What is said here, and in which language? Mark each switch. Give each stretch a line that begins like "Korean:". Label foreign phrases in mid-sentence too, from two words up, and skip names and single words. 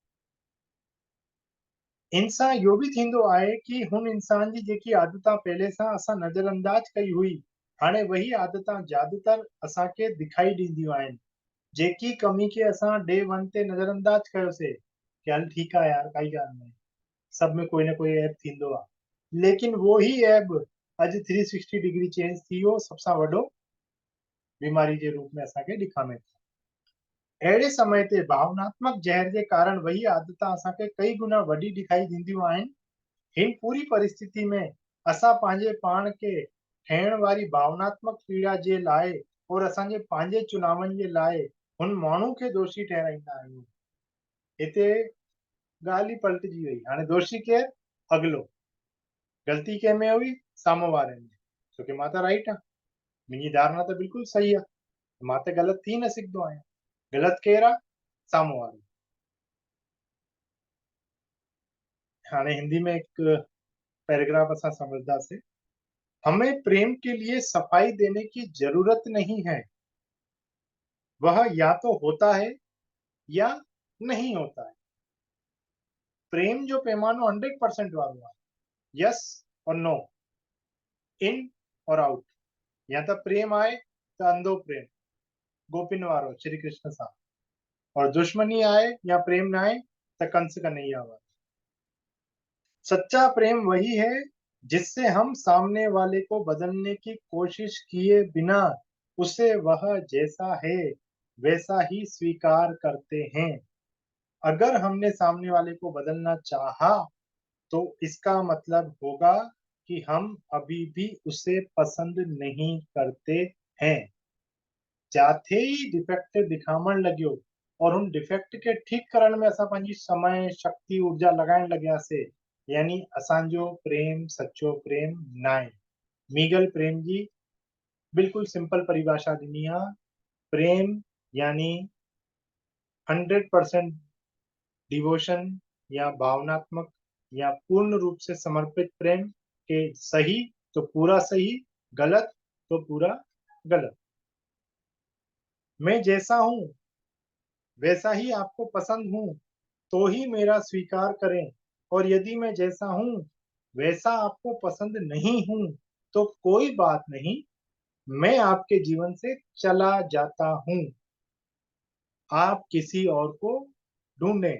Sindhi: इनसां इहो बि थींदो आहे कि हुन इंसान जी जेकी आदतां पहले सां असां नज़रअंदाज कई हुई, हाणे वही आदतां ज्यादातर असांखे दिखाई ॾींदियूं आहिनि। जेकी कमी खे असां
English: day one
Sindhi: ते नज़रअंदाज कयोसीं कि हल ठीकु आहे यार, काई ॻाल्हि न आहे, सब में कोई ना कोई ऐप थींदो आहे।
Hindi: लेकिन वो ही
Sindhi: ऐप अॼु 360
English: degree change
Sindhi: थी वियो, सबसां वॾो बीमारी जे रूप में असांखे ॾेखामे थो। अहिड़े समय ते भावनात्मक जहर जे कारण वही आदतां असांखे कई गुना वॾी दिखाई ॾींदियूं आहिनि। हिन पूरी परिस्थिति में असां पंहिंजे पाण खे थियण वारी भावनात्मक पीड़ा जे लाइ और असांजे पंहिंजे चुनावनि जे लाइ हुन माण्हू खे दोषी ठहराईंदा आहियूं। हिते ॻाल्हि ई पलटिजी वई। हाणे दोषी केरु? अॻिलो। ग़लती कंहिंमें हुई? साम्हूं वारे में, छोकी मां त राइट आहियां, मुंहिंजी धारणा त बिल्कुलु सही आहे, मां त ग़लति थी न सघंदो आहियां। गलत केरु आहे? साम्हूं वारो। हाणे हिंदी में एक पैराग्राफ असां समझदासीं।
Hindi: हमें प्रेम के लिए सफाई देने की जरूरत नहीं है, वह या तो होता है या नहीं होता है।
Sindhi: प्रेम जो पैमानो 100% वारो आहे,
English: yes and no, in and out.
Sindhi: या त प्रेम आहे त अंधो प्रेम, गोपिन वारो श्री कृष्ण सां,
Hindi: और दुश्मनी आए या प्रेम ना आए तो कंस कन्हैया वाला। सच्चा प्रेम वही है जिससे हम सामने वाले को बदलने की कोशिश किए बिना उसे वह जैसा है वैसा ही स्वीकार करते हैं। अगर हमने सामने वाले को बदलना चाहा तो इसका मतलब होगा कि हम अभी भी उसे पसंद नहीं करते हैं।
Sindhi: जाते ही डिफेक्ट दिखामण लॻियो और उन डिफेक्ट के ठीक करण में असां पंहिंजी समय शक्ति ऊर्जा लगाइण लॻियासीं, यानी असांजो प्रेम सच्चो प्रेम न आहे। मीगल प्रेम जी बिल्कुलु सिंपल परिभाषा ॾिनी आहे।
Hindi: प्रेम यानी 100% डिवोशन या भावनात्मक या पूर्ण रूप से समर्पित प्रेम के सही तो पूरा सही, गलत तो पूरा गलत। मैं जैसा हूं वैसा ही आपको पसंद हूं तो ही मेरा स्वीकार करें, और यदि मैं जैसा हूं वैसा आपको पसंद नहीं हूं तो कोई बात नहीं, मैं आपके जीवन से चला जाता हूं, आप किसी और को ढूंढें।